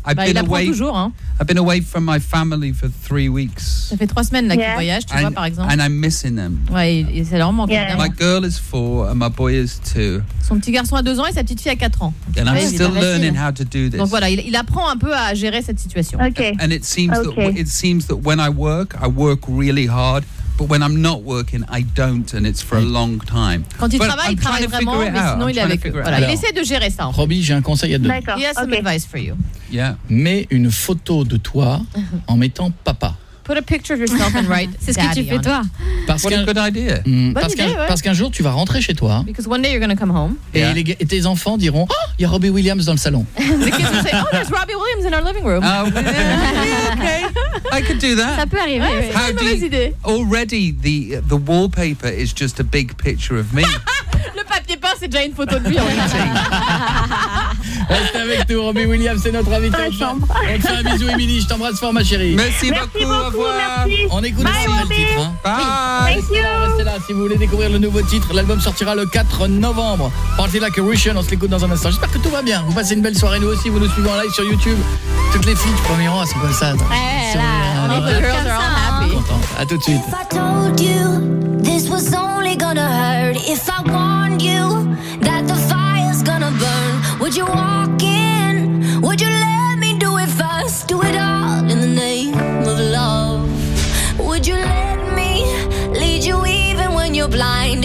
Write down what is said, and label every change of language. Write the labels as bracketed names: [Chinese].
[English] I've been away from my family for 3 weeks. [French] Ça fait 3 semaines qu'il voyage, tu vois, par exemple. [English] And I'm missing them. [French] Ouais, ça leur manque. [English] Yeah. My girl is 4 and my boy is 2. [French] Son petit garçon a 2 ans et sa petite fille a 4 ans. [English] And I'm still learning how to do this. [French] Donc voilà, il apprend un peu à gérer cette situation. [English] Okay. And it seems that when I work really hard, but when I'm not working, I don't, and it's for a long time. [French] Quand il travaille, il travaille vraiment, mais sinon il est avec eux. Voilà, il essaie de gérer ça. Robbie, j'ai un conseil à donner. D'accord. [English] He has some advice for you. Yeah. [French] Mets une photo de toi en mettant papa. [English] Put a picture of yourself and write [French] C'est ce que tu fais toi. Parce [English] What a good idea. [French] Parce qu'un jour tu vas rentrer chez toi. [English] Because one day you're going to come home. [French] Et, yeah. et tes enfants diront, il y a Robbie Williams dans le salon. [English] The kids will say, oh, there's Robbie Williams in our living room. I could do that. [French] Ça peut arriver. Ouais, c'est une mauvaise idée. [English] Already the wallpaper is just a big picture of me. [French] Le papier peint c'est déjà une photo de lui en fait. Reste avec nous, Robbie Williams, c'est notre invité. On te fait un bisou, Émilie, je t'embrasse fort, ma chérie. Merci beaucoup, au revoir. Merci. On écoute aussi le titre. Hein. [English] Bye. Thank you. [French] Restez là, si vous voulez découvrir le nouveau titre, l'album sortira le 4 novembre. Party Like a Russian, on se l'écoute dans un instant. J'espère que tout va bien. Vous passez une belle soirée, nous aussi, vous nous suivez en live sur YouTube. Toutes les filles du premier rang, c'est comme ça. [English] Hey, all the girls are all happy. [French] Content. À tout de suite. [English] If I told you, this was only gonna hurt. If I warned you, that the fire's gonna burn. Would you walk in? Would you let me do it first? Do it all in the name of love. Would you let me lead you even when you're blind?